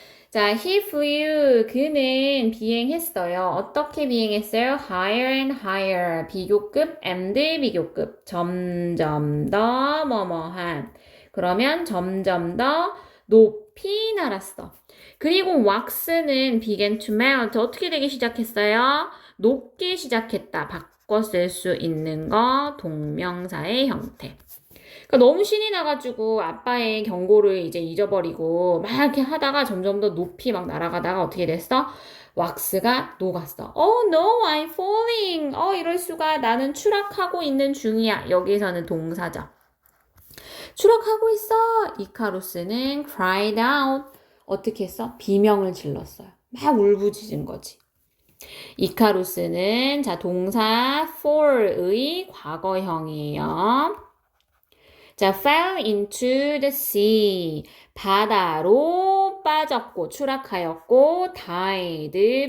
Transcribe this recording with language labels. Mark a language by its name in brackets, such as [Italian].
[Korean] 자, [English] he flew. [Korean] 그는 비행했어요. 어떻게 비행했어요? [English] higher and higher. [Korean] 비교급 and 비교급. 점점 더 뭐뭐한. 그러면 점점 더 높이 날았어. 그리고 wax는 [English] began to melt. [Korean] 어떻게 되기 시작했어요? 높게 시작했다. 바꿔 쓸 수 있는 거 동명사의 형태. 그러니까 너무 신이 나가지고 아빠의 경고를 이제 잊어버리고 막 이렇게 하다가 점점 더 높이 막 날아가다가 어떻게 됐어? 왁스가 녹았어. [English] Oh no, I'm falling. [Korean] 이럴 수가. 나는 추락하고 있는 중이야. 여기서는 동사죠. 추락하고 있어. 이카루스는 [English] cried out. [Korean] 어떻게 했어? 비명을 질렀어요. 막 울부짖은 거지. 이카루스는 자 동사 fall의 과거형이에요. [English] 자, fell into the sea. [Korean] 바다로 빠졌고, 추락하였고, [English] died.